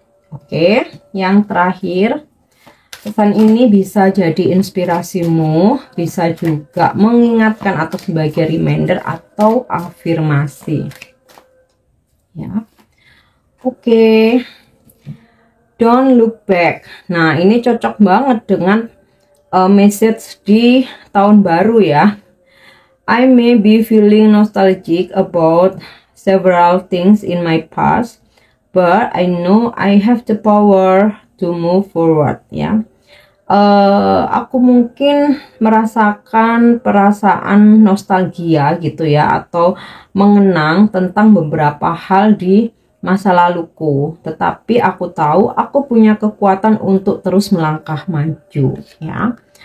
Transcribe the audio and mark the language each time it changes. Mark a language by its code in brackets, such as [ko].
[id] Oke, yang terakhir, pesan ini bisa jadi inspirasimu, bisa juga mengingatkan atau sebagai reminder atau afirmasi. Ya. Oke. [en] Don't look back. [id] Nah, ini cocok banget dengan message di tahun baru ya. [en] I may be feeling nostalgic about several things in my past, but I know I have the power to move forward ya. [id] Aku mungkin merasakan perasaan nostalgia gitu ya, atau mengenang tentang beberapa hal di masa laluku, tetapi aku tahu aku punya kekuatan untuk terus melangkah maju ya.